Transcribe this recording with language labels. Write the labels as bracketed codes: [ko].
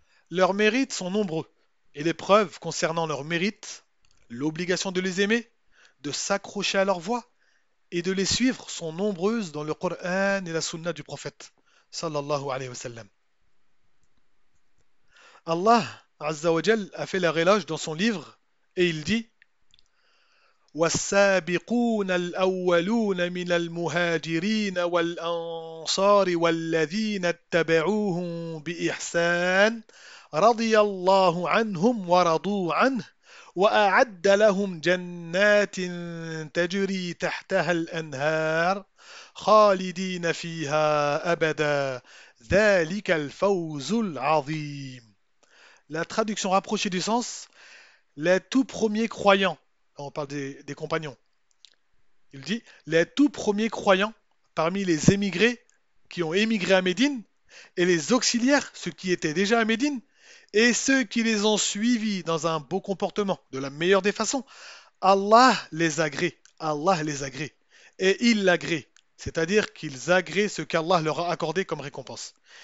[fr] Leurs mérites sont nombreux, et les preuves concernant leurs mérites, l'obligation de les aimer, de s'accrocher à leur voie et de les suivre sont nombreuses dans le Coran et la Sunna du prophète, sallallahu alayhi wa sallam. Allah, Azza wa Jal, a fait l'éloge dans son livre et il dit: [ar] والسابقون الأولون من المهاجرين والأنصار والذين اتبعوهم بإحسان رضي الله عنهم ورضوا عنه وأعد لهم جنات تجري تحتها الأنهار خالدين فيها أبدا ذلك الفوز العظيم. [fr] La traduction rapprochée du sens, les tout premiers croyants, on parle des compagnons, il dit, les tout premiers croyants parmi les émigrés qui ont émigré à Médine, et les auxiliaires, ceux qui étaient déjà à Médine, et ceux qui les ont suivis dans un beau comportement, de la meilleure des façons, Allah les agrée, Allah les agrée, et il l'agrée, c'est-à-dire qu'ils agréent ce qu'Allah leur a accordé comme récompense.